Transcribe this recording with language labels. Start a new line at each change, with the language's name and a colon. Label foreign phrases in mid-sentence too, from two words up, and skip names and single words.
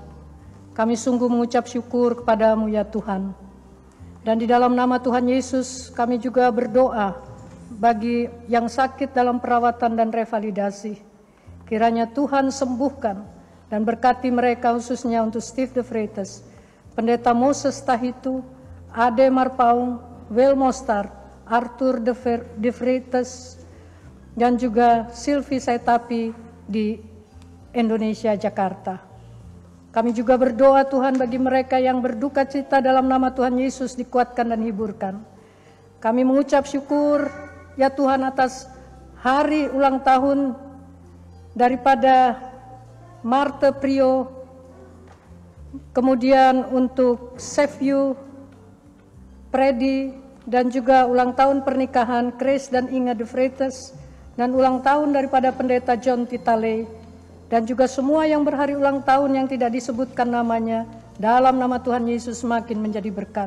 Indonesian: Kami sungguh mengucap syukur kepadamu ya Tuhan. Dan di dalam nama Tuhan Yesus kami juga berdoa bagi yang sakit dalam perawatan dan revalidasi. Kiranya Tuhan sembuhkan dan berkati mereka khususnya untuk Steve de Vreites, Pendeta Moses Tahitu, Ade Marpaung, Wil Mostar, Arthur de Vreites, dan juga Sylvie Saitapi di Indonesia, Jakarta. Kami juga berdoa Tuhan bagi mereka yang berduka cita dalam nama Tuhan Yesus dikuatkan dan hiburkan. Kami mengucap syukur ya Tuhan atas hari ulang tahun daripada Marte Prio, kemudian untuk Save You, Predi, dan juga ulang tahun pernikahan Chris dan Inga de Vreites, dan ulang tahun daripada Pendeta John Titale, dan juga semua yang berhari ulang tahun yang tidak disebutkan namanya, dalam nama Tuhan Yesus makin menjadi berkat.